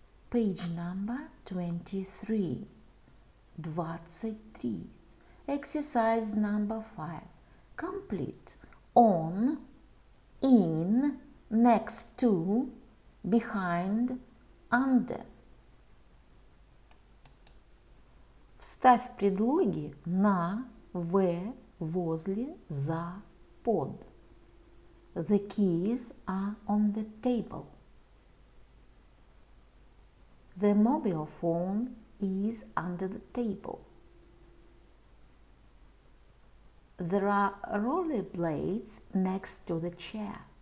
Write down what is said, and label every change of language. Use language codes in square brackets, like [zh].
[en] Page number 23. 23. Exercise number 5. Complete. On, in, next to, behind, under. [ru] Вставь предлоги на, в, возле, за, под. [en] The keys are on the table. The mobile phone is under the table. There are rollerblades next to the chair.